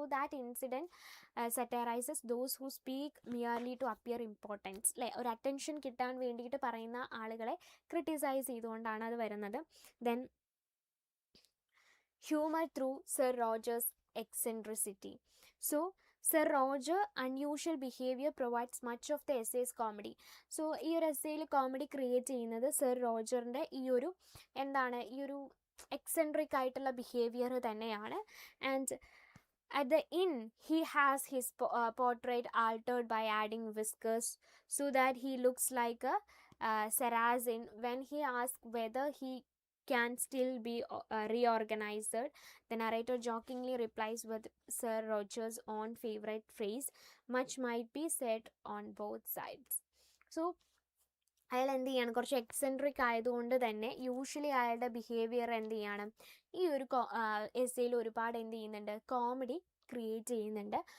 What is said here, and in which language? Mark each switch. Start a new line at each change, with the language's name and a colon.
English: So that incident satirizes those who speak merely to appear importance, അല്ലേ.
Malayalam: ഒരു attention കിട്ടാൻ വേണ്ടിയിട്ട് പറയുന്ന ആളുകളെ ക്രിട്ടിസൈസ് ചെയ്തുകൊണ്ടാണ് അത് വരുന്നത്.
English: Then humour through Sir Roger's eccentricity. So Sir Roger unusual behavior provides much of the essay's comedy.
Malayalam: So ഈ ഒരു എസ്സേയിൽ കോമഡി ക്രിയേറ്റ് ചെയ്യുന്നത് സർ റോജറിൻ്റെ ഈ ഒരു എക്സെൻട്രിക് ആയിട്ടുള്ള ബിഹേവിയർ തന്നെയാണ്.
English: And at the inn he has his portrait altered by adding whiskers so that he looks like a Saracen. When he asks whether he can still be reorganized, the narrator jokingly replies with Sir Roger's own favorite phrase, much might be said on both sides.
Malayalam: So അയാൾ എന്ത് ചെയ്യണം, കുറച്ച് eccentric ആയതുകൊണ്ട് തന്നെ usually അയാളുടെ behaviour എന്ത് ചെയ്യണം, ഈ ഒരു എസ്സേയിൽ ഒരുപാട് എന്ത് ചെയ്യുന്നുണ്ട്, കോമഡി ക്രിയേറ്റ് ചെയ്യുന്നുണ്ട്.